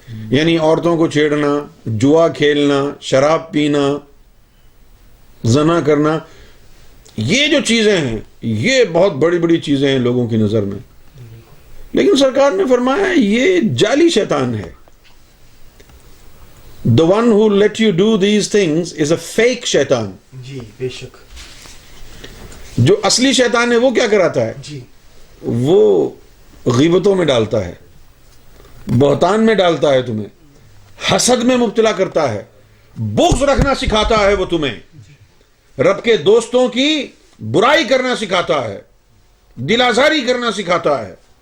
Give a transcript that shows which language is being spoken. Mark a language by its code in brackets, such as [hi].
[ur] یعنی عورتوں کو چھیڑنا، جوا کھیلنا، شراب پینا، زنا کرنا، یہ جو چیزیں ہیں یہ بہت بڑی بڑی چیزیں ہیں لوگوں کی نظر میں. لیکن سرکار نے فرمایا یہ جعلی شیطان ہے. [en] The one who let you do these things is a fake شیطان. [ur] جی بے شک. جو اصلی شیطان ہے وہ کیا کراتا ہے؟ جی وہ غیبتوں میں ڈالتا ہے، بہتان میں ڈالتا ہے، تمہیں حسد میں مبتلا کرتا ہے، بغض رکھنا سکھاتا ہے، وہ تمہیں رب کے دوستوں کی برائی کرنا سکھاتا ہے، دل آزاری کرنا سکھاتا ہے.